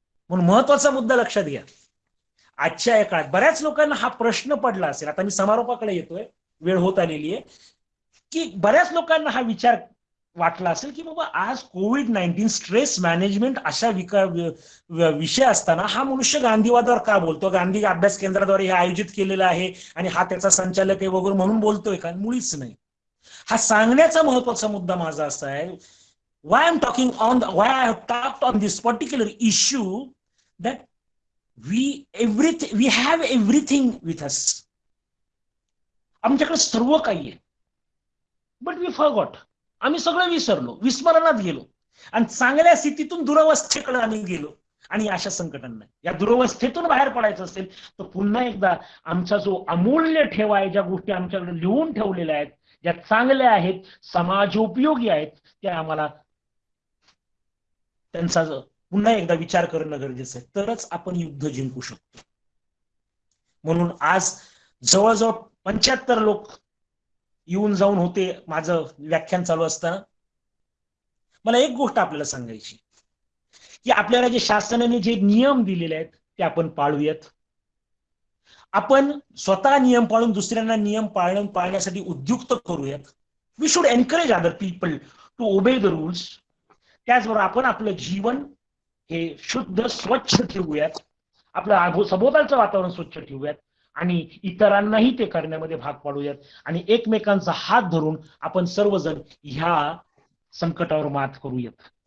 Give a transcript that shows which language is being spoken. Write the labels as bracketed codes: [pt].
[mr] म्हणून महत्वाचा मुद्दा लक्षात घ्या. आजच्या या काळात बऱ्याच लोकांना हा प्रश्न पडला असेल, आता मी समारोपाकडे येतोय, वेळ होत आलेली आहे, की बऱ्याच लोकांना हा विचार वाटला असेल की बाबा आज कोविड-19 स्ट्रेस मॅनेजमेंट अशा विषय असताना हा मनुष्य गांधीवादावर का बोलतो, गांधी अभ्यास केंद्राद्वारे हे आयोजित केलेलं आहे आणि हा त्याचा संचालक आहे वगैरे म्हणून बोलतोय का? मुळीच नाही. हा सांगण्याचा महत्वाचा मुद्दा माझा असा आहे, [en] why I have talked on this particular issue, that we have everything with us. [mr] आमच्याकडे सर्व काही आहे, [en] But we forgot. [mr] आम्ही सगळं विसरलो, विस्मरणात गेलो आणि चांगल्या स्थितीतून दुरवस्थेकडे आम्ही गेलो. आणि अशा संकटांना, या दुरवस्थेतून बाहेर पडायचं असेल तर पुन्हा एकदा आमचा जो अमूल्य ठेवा आहे, ज्या गोष्टी आमच्याकडे लिहून ठेवलेल्या आहेत, ज्या चांगल्या आहेत, समाजोपयोगी आहेत, त्या आम्हाला त्यांचा पुन्हा एकदा विचार करणं गरजेचं आहे. तरच आपण युद्ध जिंकू शकतो. म्हणून आज जवळजवळ 75 लोक येऊन जाऊन होते माझं व्याख्यान चालू असताना. मला एक गोष्ट आपल्याला सांगायची की आपल्याला जे शासनाने जे नियम दिलेले आहेत ते आपण पाळूयात. आपण स्वतः नियम पाळून दुसऱ्यांना नियम पाळण्यासाठी उद्युक्त करूयात. [en] We should encourage other people to obey the rules. [mr] त्याचबरोबर आपण आपलं जीवन हे शुद्ध स्वच्छ ठेवूयात, आपलं सभोवतालचं वातावरण स्वच्छ ठेवूयात आणि इतरांनाही ते करण्यामध्ये भाग पाडूयात आणि एकमेकांचा हात धरून आपण सर्वजण ह्या संकटावर मात करूयात.